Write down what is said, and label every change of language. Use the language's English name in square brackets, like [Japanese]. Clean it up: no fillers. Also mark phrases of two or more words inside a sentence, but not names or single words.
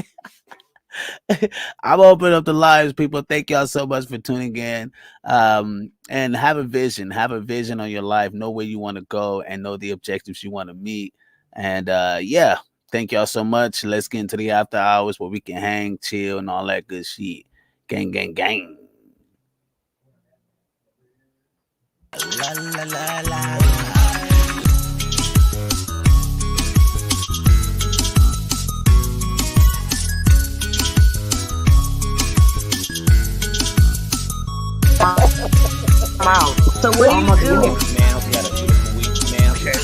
[English] I'm opening up the lives, people. Thank y'all so much for tuning in. And have a vision. Have a vision on your life. Know where you want to go and know the objectives you want to meet. And yeah, thank y'all so much. Let's get into the after hours where we can hang, chill, and all that good shit. Gang, gang, gang. La, la, la, la. Wow. So what do you do? Ma'am, we got a beautiful week, ma'am. Okay.